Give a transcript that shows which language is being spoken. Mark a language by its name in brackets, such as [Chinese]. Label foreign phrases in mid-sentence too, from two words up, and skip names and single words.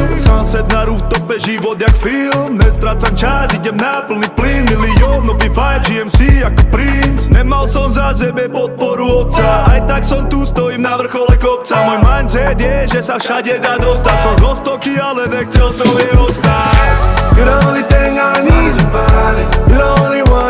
[Slovak] Sunset na rooftope, život jak film. Nestrácam čas, idem na plný plyn. Miliónový vibe, GMC ako princ. Nemal som za sebe podporu otca, aj tak som tu, stojím na vrchole kopca. Môj mindset je, že sa všade dá dostať. Som z Ostoky, ale nechcel som jej ostať. [English] You're the only thing I need about it. You're the only